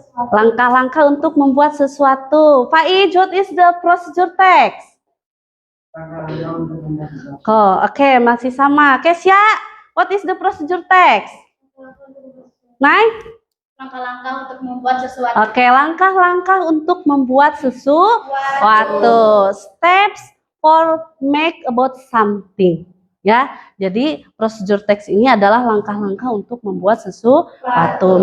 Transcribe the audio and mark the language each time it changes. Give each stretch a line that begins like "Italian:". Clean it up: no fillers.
Indonesian: Langkah-langkah untuk membuat sesuatu.
English: Faiz, what is the procedure text?
Indonesian: Oke, masih sama.
English: Kesya, what is the procedure text?
Indonesian: Langkah-langkah untuk membuat sesuatu. Oke, langkah-langkah untuk membuat sesuatu.
English: Steps for make about something.
Indonesian: Ya, jadi procedure text ini adalah langkah-langkah untuk membuat sesuatu.